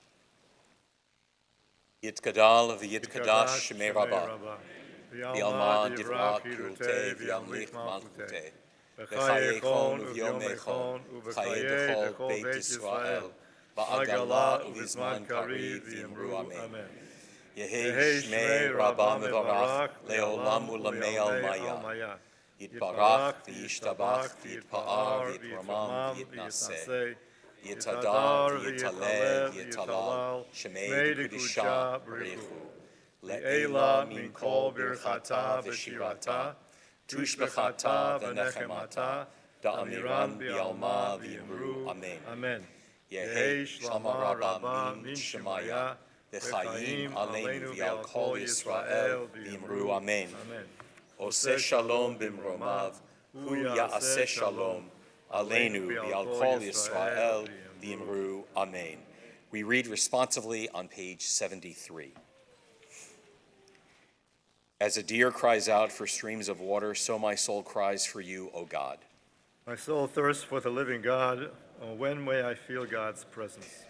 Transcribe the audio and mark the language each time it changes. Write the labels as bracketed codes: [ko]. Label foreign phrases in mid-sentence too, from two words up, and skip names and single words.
[arc] יתגדל ויתקדש שמיה רבא בעלמא די ברא כרעותיה וימליך מלכותיה בחייכון וביומיכון ובחיי דכל בית ישראל, בעגלא ובזמן קריב ואמרו אמן. יהא שמיה רבא מברך לעלם ולעלמי עלמיא. יתברך וישתבח ויתפאר ויתרומם ויתנשא. ויתהדר ויתעלה ויתהלל שמיה דקודשא בריך הוא. לעלא מן כל ברכתא ושירתא תשבחתא ונחמתא דאמירן בעלמא ואמרו אמן. Amen. יהא שלמא רבא מן שמיא וחיים עלינו ועל כל ישראל ואמרו אמן. [he] עושה שלום במרומיו הוא יעשה שלום עלינו ועל כל ישראל ואמרו אמן. [en] We read responsively on page 73. As a deer cries out for streams of water, so my soul cries for you, O God. My soul thirsts for the living God. Oh, when may I feel God's presence?